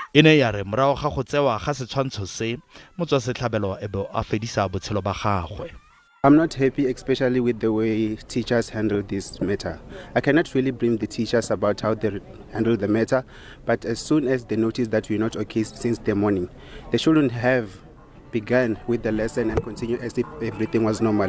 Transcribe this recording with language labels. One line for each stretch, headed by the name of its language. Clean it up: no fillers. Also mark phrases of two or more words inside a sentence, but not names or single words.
Tswana: e ne ya re morago ga go tsewa ga setshwantsho se motswasetlhabelo e be a fedisa botshelo ba gagwe.
English: I'm not happy, especially with the way teachers handle this matter. I cannot really blame the teachers about how they handle the matter, but as soon as they notice that we're not okay since the morning, they shouldn't have begun with the lesson and continue as if everything was normal.